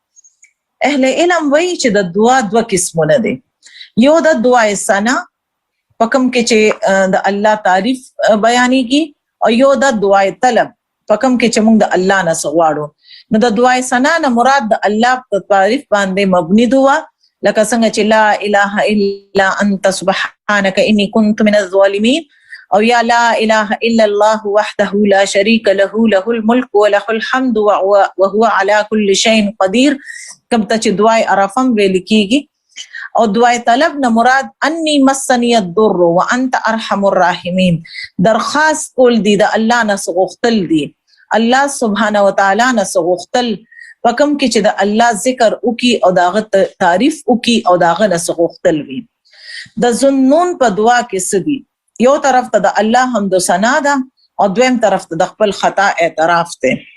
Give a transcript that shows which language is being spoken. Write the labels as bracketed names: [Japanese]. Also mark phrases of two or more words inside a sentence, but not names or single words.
[Pashto] اهل علم وایي چې د دعا دوه قسمونه دي یو د دعای ثنا پکم کې چې د الله تعریف بیانېږي او یو د دعای طلب پکم کې چې مونږ د الله نه غواړو نو د دعای ثنا نه مراد د الله په تعریف باندې مبني دعا لکه څنګه چې [Arabic] لا اله الا انت سبحانك اني كنت من الظالمين [Pashto] او یا [Arabic] لا اله الا الله وحده لا شريك له له الملك وله الحمد وهو على كل شيء قدير [Pashto] کوم ته چې دعای عرفم ویل کیږي او دعای طلب نه مراد [Arabic] اني مسني الضر وانت ارحم الراحمين [Pashto] درخواست کول دي د الله نه غوښتل دي الله سبحانه وتعالى نه غوښتل پکم کې چې د الله ذکر وکي او داغه تعریف وکي او داغه نه غوښتل وي د ظنون په دعا کې سدي یو طرف ته د الله حمد و ثنا ده او دویم طرف ته د خپل خطا اعتراف ده